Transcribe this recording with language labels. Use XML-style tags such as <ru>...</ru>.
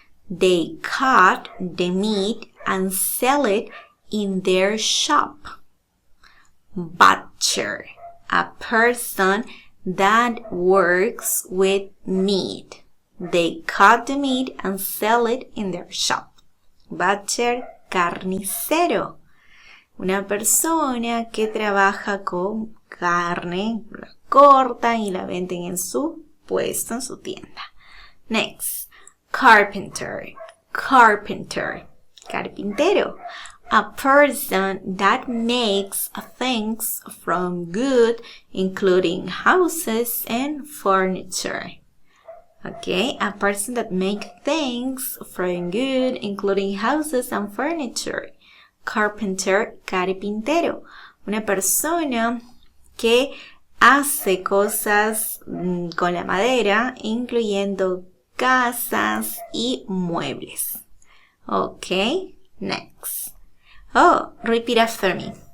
<en>They cut the meat and sell it in their shop. Butcher. A person that works with meat. They cut the meat and sell it in their shop. Butcher, carnicero.</en> <es>Una persona que trabaja con carne, la cortan y la venden en su puesto, en su tienda.</es> <en>Next, carpenter. Carpenter. Carpintero. A person that makes things from wood, including houses and furniture. Okay, a person that makes things from wood, including houses and furniture. Carpenter, carpintero.</en> <es>Una persona que hace cosas con la madera, incluyendo casas y muebles.</es> <en>Okay, next. Oh, repeat after me.</en>